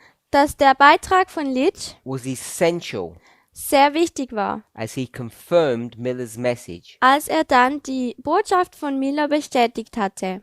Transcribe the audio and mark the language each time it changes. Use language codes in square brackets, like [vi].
[de] dass der Beitrag von Litch [en] was essential [de] sehr wichtig war, [en] as he confirmed Miller's message. [de] als er dann die Botschaft von Miller bestätigt hatte.